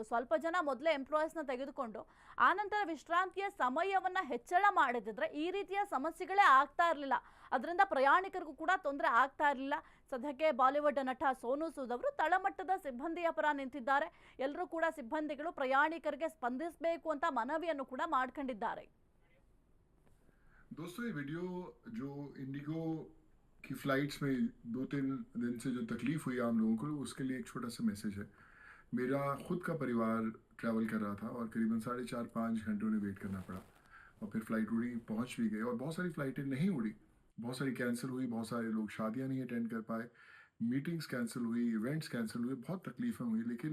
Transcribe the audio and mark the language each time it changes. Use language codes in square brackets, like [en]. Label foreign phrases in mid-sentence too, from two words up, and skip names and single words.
[kn] ಸ್ವಲ್ಪ ಜನ ಮೊದಲೇ ಎಂಪ್ಲಾಯೀಸ್ನ ತೆಗೆದುಕೊಂಡು ಆನಂತರ ವಿಶ್ರಾಂತಿಯ ಸಮಯವನ್ನ ಹೆಚ್ಚಳ ಮಾಡಿದ್ರೆ ಈ ರೀತಿಯ ಸಮಸ್ಯೆಗಳೇ ಆಗ್ತಾ ಇರಲಿಲ್ಲ. ಅದರಿಂದ ಪ್ರಯಾಣಿಕರಿಗೂ ಕೂಡ ತೊಂದರೆ ಆಗ್ತಾ ಇರಲಿಲ್ಲ. ಸದ್ಯಕ್ಕೆ ಬಾಲಿವುಡ್ ನಟ ಸೋನು ಸೂದ್ ಅವರು ತಳಮಟ್ಟದ ಸಿಬ್ಬಂದಿಯ ಪರ ನಿಂತಿದ್ದಾರೆ. ಎಲ್ಲರೂ ಕೂಡ ಸಿಬ್ಬಂದಿಗಳು ಪ್ರಯಾಣಿಕರಿಗೆ ಸ್ಪಂದಿಸಬೇಕು ಅಂತ ಮನವಿಯನ್ನು ಕೂಡ ಮಾಡ್ಕೊಂಡಿದ್ದಾರೆ. [hi] दोस्तों ये वीडियो जो इंडिगो की फ्लाइट्स में 2-3 दिन से जो तकलीफ हुई आम लोगों को उसके लिए एक छोटा सा मैसेज है। मेरा खुद का परिवार ट्रैवल कर रहा था और करीबन 4.5-5 घंटे उन्हें वेट करना पड़ा और फिर फ्लाइट उड़ी, पहुंच भी गए और बहुत सारी फ्लाइटें नहीं उड़ी, बहुत सारी कैंसिल हुई, बहुत सारे लोग शादियां नहीं अटेंड कर पाए, मीटिंग्स कैंसिल हुई, इवेंट्स कैंसिल हुए, बहुत तकलीफें हुई।